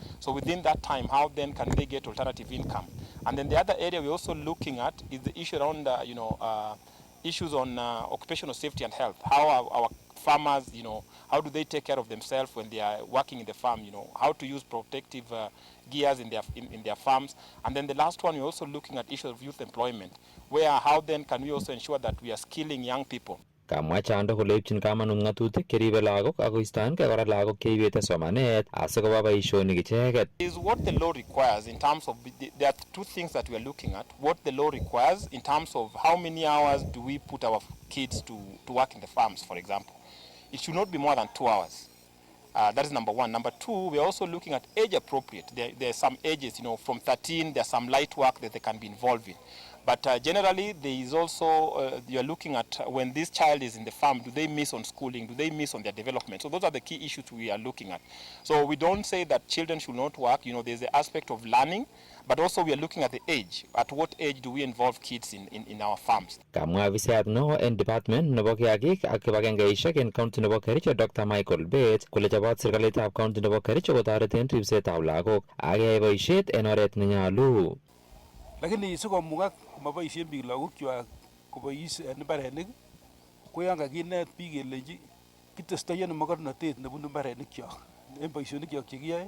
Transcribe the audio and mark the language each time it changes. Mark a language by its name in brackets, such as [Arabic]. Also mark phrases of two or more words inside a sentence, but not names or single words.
[English] So within that time, how then can they get alternative income? And then the other area we're also looking at is the issue around, issues on occupational safety and health. How our farmers, how do they take care of themselves when they are working in the farm? How to use protective gears in their farms. And then the last one, we're also looking at issues of youth employment, where how then can we also ensure that we are skilling young people. [Kalenjin] Kamwa Chando kole ipchin kamanut ng'atutik cheribe lagok ak koistoengei kora lagok cheibete somanet asikoba boisionik icheket. [English] Is what the law requires in terms of, there are two things that we are looking at. What the law requires in terms of how many hours do we put our kids to work in the farms, for example. It should not be more than 2 hours. That is number one. Number two, we are also looking at age appropriate. There are some ages, from 13, there's some light work that they can be involved in. But generally, there is also, you are looking at when this child is in the farm, do they miss on schooling? Do they miss on their development? So those are the key issues we are looking at. So we don't say that children should not work. There's the aspect of learning, but also we are looking at the age. At what age do we involve kids in our farms? [Kalenjin] Kamwa afisayat neo en department nebo kiagik ak kibagengeishek en county nebo Kericho Dr. Michael Bates kole chobot serikalitab county nebo Kericho kotoreten ribsetab lagok ak keyai boisiet en oret nenyolu. Lakini sikomugak komaboisien biik lagokwak kobois en mbarenik ko yan kakinet biik kelenji kitestoi en mogornotet nebunu mbarenikyok en boisionikyok chekiyoe.